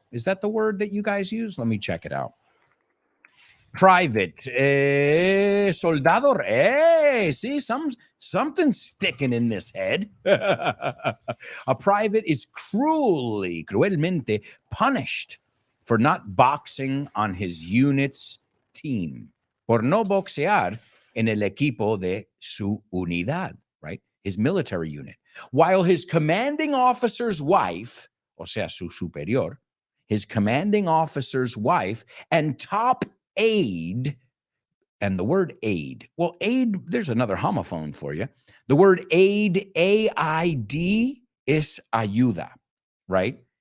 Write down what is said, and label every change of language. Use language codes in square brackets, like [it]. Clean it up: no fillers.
[en] Is that the word that you guys use? Let me check it out. Private, soldado, see, something's sticking in this head. A private is cruelmente punished for not boxing on his unit's team. [es] Por no boxear en el equipo de su unidad, [en] right? His military unit. While his commanding officer's wife, [es] o sea, su superior, [en] his commanding officer's wife and top aide, and the word aide, well, aide, there's another homophone for you. The word aide, A-I-D, is ayuda, right?